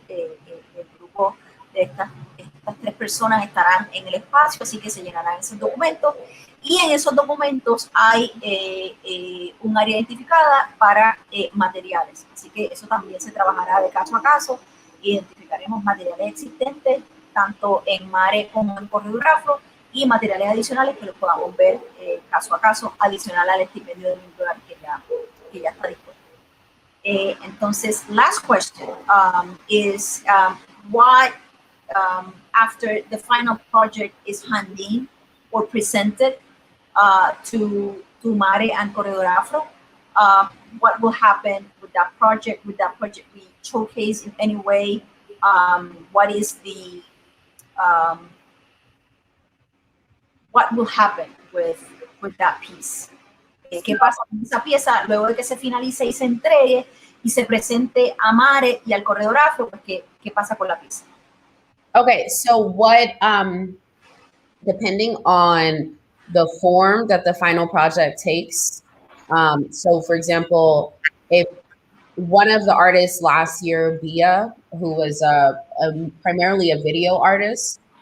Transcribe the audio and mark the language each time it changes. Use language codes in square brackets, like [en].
[es] El grupo de estas 3 personas estarán en el espacio, así que se llenarán esos documentos, y en esos documentos hay un área identificada para materiales, así que eso también se trabajará de caso a caso. Identificaremos materiales existentes tanto en MARE como en corredor afro, y materiales adicionales que los podamos ver caso a caso, adicional al estipendio de $1,000 que ya está disponible. Entonces, [en] last question is what, after the final project is handed in or presented to MARE and Corredor Afro, what will happen with that project? Would that project be showcased in any way? What is the what will happen with that piece? [es] ¿Qué pasa con esa pieza luego de que se finalice y se entregue y se presente a MARE y al Corredor Afro? ¿Qué pasa con la pieza? [en] Okay, so what, depending on the form that the final project takes, so for example, if one of the artists last year, Bia, who was primarily a video artist,